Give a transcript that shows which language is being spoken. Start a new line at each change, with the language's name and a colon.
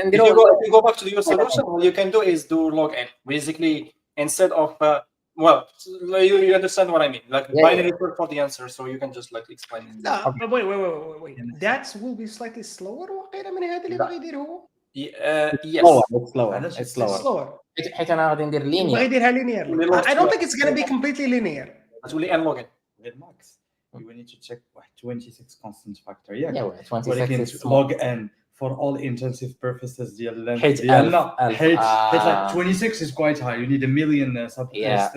English: if you go back to your solution what you can do is do log n basically instead of well you understand what I mean like binary for the answer so you can just like explain it.
Arabic: لا
English: wait that will be slightly slower
Arabic: وقيله من هذا اللي بغى يدير هو.
English: Yes slower
Arabic: حيت انا غادي ندير لينير بغى يديرها linear.
English: I don't think it's going to be completely linear.
Arabic: تولي n log n
English: max. You will need to check 26 constant factor. Yeah 26 is log n for all intensive purposes
Arabic: ديال
English: length
Arabic: حيت
English: like 26 is quite high. You need a million substring.